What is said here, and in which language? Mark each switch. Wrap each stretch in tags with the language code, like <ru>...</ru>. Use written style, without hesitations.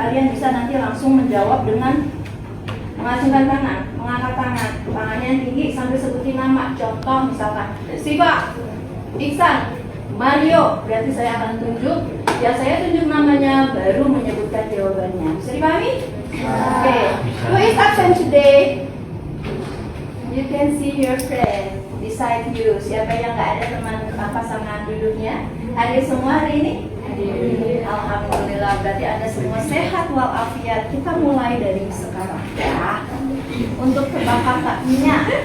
<id>Kalian bisa nanti langsung menjawab dengan mengacungkan tangan, mengangkat tangan, tangannya yang tinggi sambil sebutin nama. Contoh misalkan Siva, Iksan, Mario, berarti saya akan tunjuk. Ya, saya tunjuk namanya, baru menyebutkan jawabannya. Bisa dipahami? Oke.</id> <en>Who is absent today? You can see your friend beside you.</en> <id>Siapa yang nggak ada teman pasangan duduknya? Hadir semua hari ini? Hadir. Alhamdulillah, berarti Anda semua sehat walafiat. Kita mulai dari sekarang ya. Untuk tebak katanya.</id>